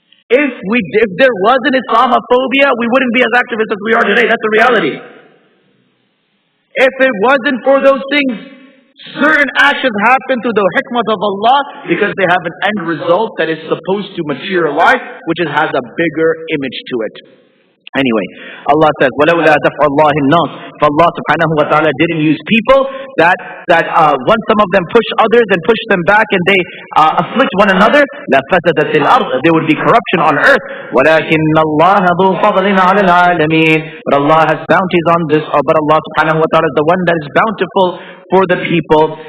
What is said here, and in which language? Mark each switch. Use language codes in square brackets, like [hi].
[en] If there wasn't Islamophobia, we wouldn't be as activists as we are today. That's the reality. If it wasn't for those things, certain actions happen through the hikmah of Allah because they have an end result that is supposed to materialize, which has a bigger image to it. Anyway, Allah says, [ar] وَلَوْلَا دَفْعُ اللَّهِ النَّاسِ. [en] If Allah subhanahu wa ta'ala didn't use people that once some of them push others and push them back and they afflict one another, [ar] لَفَسَدَتِ الْأَرْضِ. [en] There would be corruption on earth. [ar] وَلَكِنَّ اللَّهَ ذُو فَضْلٍ عَلَى الْعَالَمِينَ. [en] But Allah has bounties on this. But Allah subhanahu wa ta'ala is the one that is bountiful for the people.